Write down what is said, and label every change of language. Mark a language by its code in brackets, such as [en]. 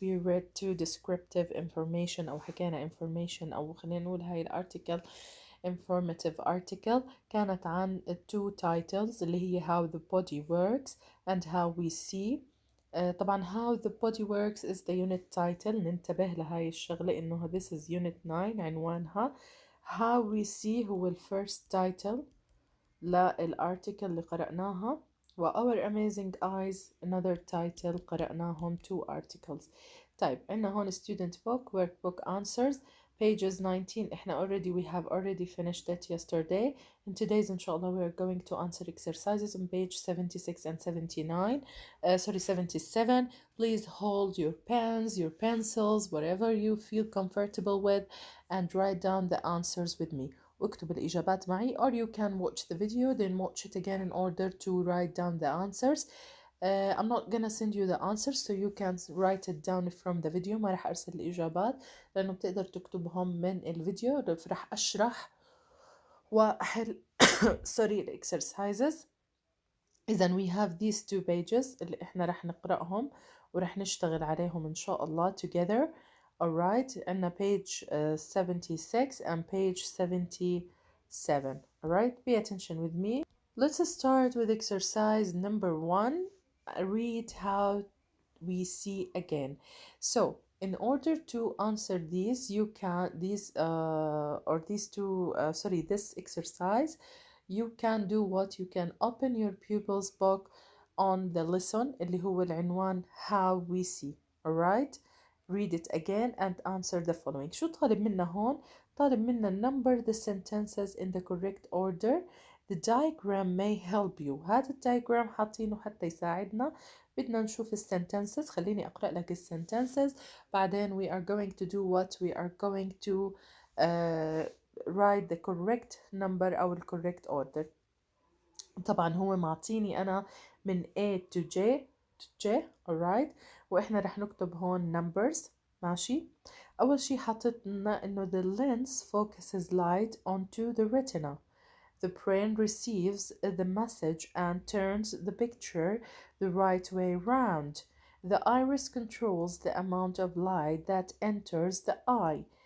[en] We read two descriptive information [ar] أو حكينا [en] information [ar] أو خلينا نقول هاي الارticle [en] informative article [ar] كانت عن [en] two titles [ar] اللي هي [en] how the body works and how we see. طبعا how the body works is the unit title. [ar] ننتبه لهاي الشغلة إنه [en] this is unit 9 [ar] عنوانها. [en] how we see هو first title [ar] للارticle اللي قرأناها، [en] و Our Amazing Eyes another title [ar] قرأناهم [en] two articles. [ar] طيب عندنا هون [en] student book workbook answers pages 19. we have already finished it yesterday. In today's inshallah we are going to answer exercises on page 76 and 79 77. Please hold your pens, your pencils, whatever you feel comfortable with, and write down the answers with me. [ar] واكتب الإجابات معي, [en] or you can watch the video then watch it again in order to write down the answers. I'm not gonna send you the answers so you can write it down from the video. [ar] ما راح أرسل الإجابات لأنه بتقدر تكتبهم من الفيديو. راح أشرح وأحل sorry exercises. إذا [en] we have these two pages [ar] اللي إحنا راح نقرأهم وراح نشتغل عليهم إن شاء الله together. [en] Alright, عندنا page 76 and page 77. Alright, pay attention with me. Let's start with exercise number 1. Read how we see again. So in order to answer these, you can this exercise, you can do what? You can open your pupil's book on the lesson [ar] اللي هو العنوان [en] how we see. Alright, read it again and answer the following. [ar] شو طالب منا هون؟ طالب منا [en] number the sentences in the correct order. The diagram may help you. [ar] هذا الدايجرام حاطينه حتى يساعدنا. بدنا نشوف السنتنسز. خليني أقرأ لك السنتنسز بعدين [en] we are going to do what? We are going to write the correct number أو the correct order. [ar] طبعا هو معطيني أنا من A to J. alright, وإحنا رح نكتب هون numbers. ماشي. أول شي حطتنا إنه [en] the lens focuses light onto the retina. The brain receives the message and turns the picture the right way round. The iris controls the amount of light that enters the eye.